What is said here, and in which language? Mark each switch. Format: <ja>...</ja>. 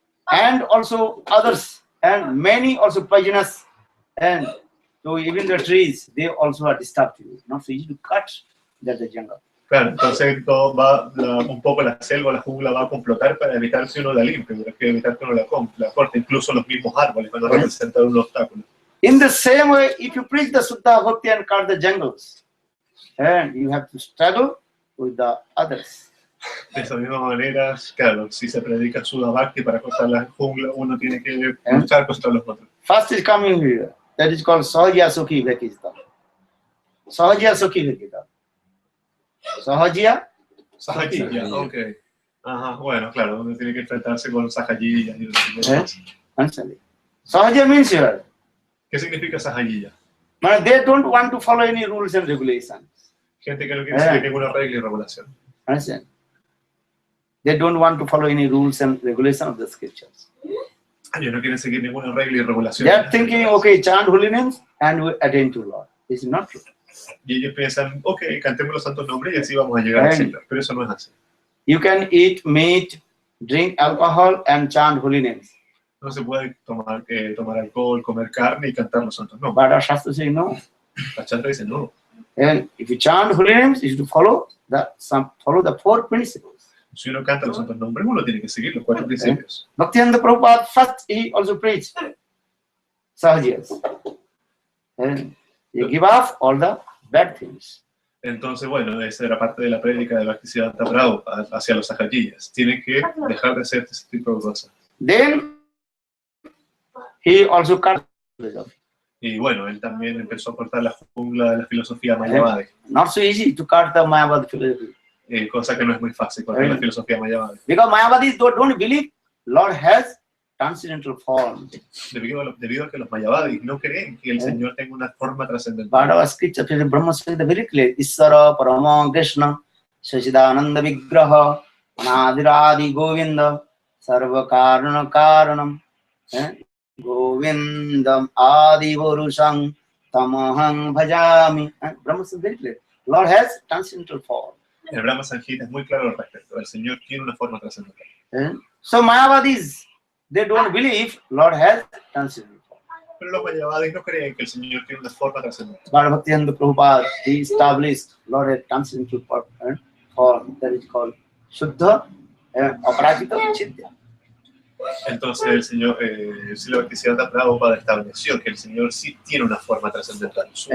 <en>And also others, and many also poisonous, and so even the trees, they also are destructive. Not so easy to cut the jungle.</en> <es>Claro, entonces todo un poco la selva, la jungla va a complotar para evitar que uno la limpie, para evitar que uno la corte. Incluso los mismos árboles van a representar un obstáculo.</es> <en>In the same way, if you preach the Suddha Bhakti and cut the jungles, and you have to struggle with the others.</en> <es>De esa misma manera, claro, si se predica Suddha Bhakti para cortar la jungla, uno tiene que luchar contra los otros.</es> <en>First is coming here. That is called Sahajya Sukhi Vekita. Sahajya Sukhi Vekita. Sahajya. Sahajya, ok.</en> <es>Ajá, bueno, claro, uno tiene que enfrentarse con Sahajya y otro tipo de cosas.</es> <en>Sahajya means here.</en> <es>¿Qué significa Sahajya?</es> <en>They don't want to follow any rules and regulations.</en> <es>Gente que no quiere seguir ninguna regla y regulación.</es> <en>Understand? They don't want to follow any rules and regulations of the scriptures.</en> <es>Ellos no quieren seguir ninguna regla y regulación.</es> <en>They are thinking, okay, chant holy names and we attain to Lord. This is not true.</en> <es>Y ellos piensan, ok, cantemos los santos nombres y así vamos a llegar al cielo. Pero eso no es así.</es> <en>You can eat meat, drink alcohol, and chant holy names.</en> <es>No se puede tomar alcohol, comer carne y cantar los santos nombres.</es> <en>But our Shastra says no.</en> <es>La chanta dice no.</es> <en>And if you chant holy names, you should follow the 4 principles.</en> <es>Si uno canta los santos nombres, uno tiene que seguir los 4 principios.</es> <en>Bhaktivedanta Prabhupada first he also preached Sahajyas. And you give up all the bad things.</en> <es>Entonces, bueno, esa era parte de la prédica de Bhaktisiddhanta Prabhupada hacia los sahajiyas. Tienen que dejar de hacer ese tipo de cosas.</es> <en>Then he also cut philosophy.</en> <es>Y bueno, él también empezó a cortar la jungla de la filosofía mayavadi.</es> <en>Not so easy to cut the Mayavadi philosophy.</en> <es>Cosa que no es muy fácil cortar la filosofía mayavadi.</es> <en>Because Mayavadis don't believe Lord has transcendental form.</en> <es>Debido a que los mayavadis no creen que el Señor tenga una forma trascendental.</es> <en>Bhagavad scripture, Brahma said very clear,</en> <sa>Isvara Parama Krishna Sasidananda Vigraha Anadiradi Govinda Sarva Karana Karanam Govindam Adi Varusham Tamaham Bhajami.</sa> <en>Brahma said very clear, Lord has transcendental form.</en> <es>El Brahma Sanjita es muy claro al respecto. El Señor tiene una forma trascendental.</es> <en>So Mayavadis, they don't believe Lord has transcendental form.</en> <es>Pero los mayavadis no creen que el Señor tiene una forma trascendental.</es> <en>Bhaktivinoda Prabhupada, he established Lord has transcendental form that is called Shuddha Aparajita Chidya.</en> <es>Entonces el Señor, Srila Bhaktisiddhanta Prabhupada estableció que el Señor sí tiene una forma trascendental.</es>